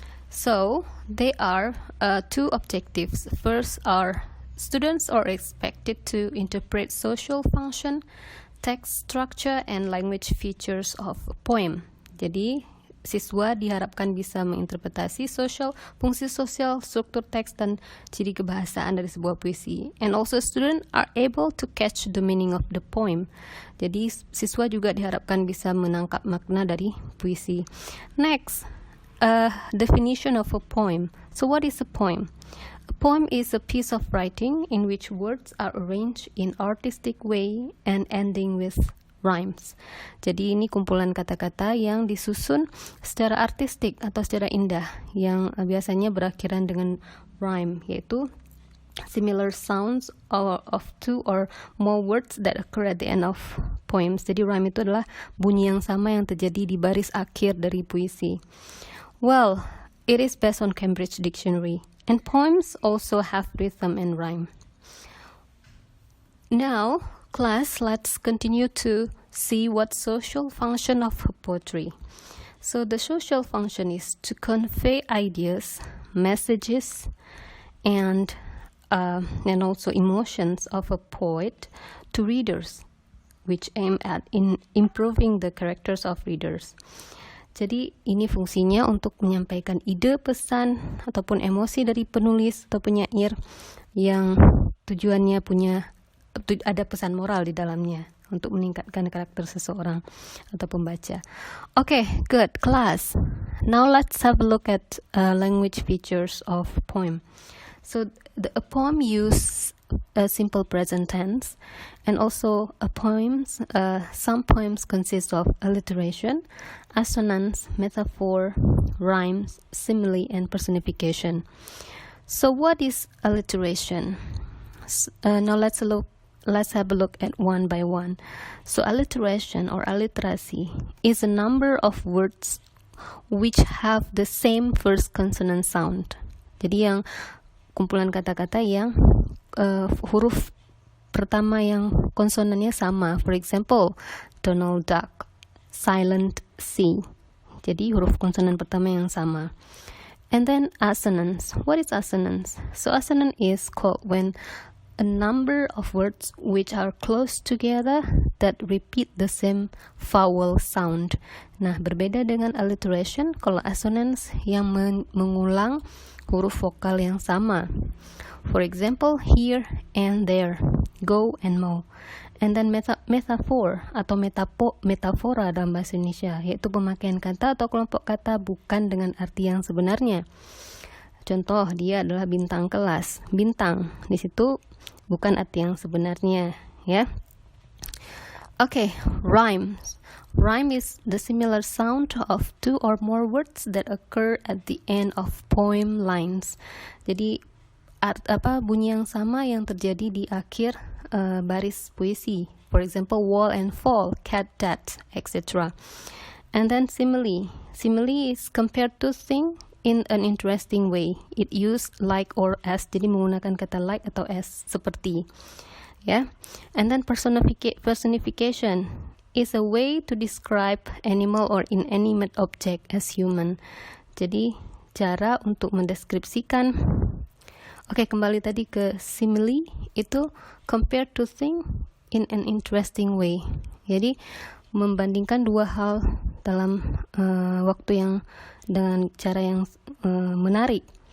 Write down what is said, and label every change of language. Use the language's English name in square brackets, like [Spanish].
[English] So they are two objectives. First are students are expected to interpret social function, text structure, and language features of a poem. [Indonesian] Jadi siswa diharapkan bisa menginterpretasi fungsi sosial, struktur teks, dan ciri kebahasaan dari sebuah puisi. [English] And also students are able to catch the meaning of the poem. [Indonesian] Jadi siswa juga diharapkan bisa menangkap makna dari puisi. [English] Next, definition of a poem. So what is a poem? A poem is a piece of writing in which words are arranged in artistic way and ending with rhymes. [Indonesian] Jadi ini kumpulan kata-kata yang disusun secara artistik atau secara indah yang biasanya berakhiran dengan rhyme, yaitu [English] similar sounds of two or more words that occur at the end of poems. [Indonesian] Jadi rhyme itu adalah bunyi yang sama yang terjadi di baris akhir dari puisi. [English] Well, it is based on Cambridge Dictionary, and poems also have rhythm and rhyme. Now, class, let's continue to see what social function of poetry. So the social function is to convey ideas, messages, and also emotions of a poet to readers, which aim at improving the characters of readers. [Indonesian] Jadi ini fungsinya untuk menyampaikan ide, pesan, ataupun emosi dari penulis atau penyair yang tujuannya ada pesan moral di dalamnya untuk meningkatkan karakter seseorang atau pembaca. [English] Okay, good, class. Now let's have a look at language features of poem. So a poem use a simple present tense, and also some poems consist of alliteration, assonance, metaphor, rhymes, simile, and personification. So what is alliteration? Now let's have a look at one by one. So alliteration or alliteracy is a number of words which have the same first consonant sound. [Indonesian] Jadi yang kumpulan kata-kata yang huruf pertama yang konsonannya sama. [English] For example, Donald Duck, silent C. [Indonesian] Jadi huruf konsonan pertama yang sama. [English] And then assonance. What is assonance? So assonance is called when a number of words which are close together that repeat the same vowel sound. [Indonesian] Nah, berbeda dengan alliteration, kalau assonance yang mengulang huruf vokal yang sama. [English] For example, here and there, go and mo. And then [Indonesian] metaphor atau metafora dalam bahasa Indonesia, yaitu pemakaian kata atau kelompok kata bukan dengan arti yang sebenarnya. Contoh, dia adalah bintang kelas. Bintang di situ bukan arti yang sebenarnya, ya. [English] Okay, rhymes. Rhyme is the similar sound of two or more words that occur at the end of poem lines. [Indonesian] Jadi bunyi yang sama yang terjadi di akhir baris puisi. [English] For example, wall and fall, cat, dat, etc. And then simile. Simile is compared to thing in an interesting way. It use like or as, [Indonesian] jadi menggunakan kata like atau as, seperti. [English] Yeah. And then personification is a way to describe animal or inanimate object as human. [Indonesian] Jadi cara untuk mendeskripsikan. Oke, kembali tadi ke simile, itu [English] compare two things in an interesting way. [Indonesian] Jadi membandingkan dua hal dalam waktu yang dengan cara yang menarik.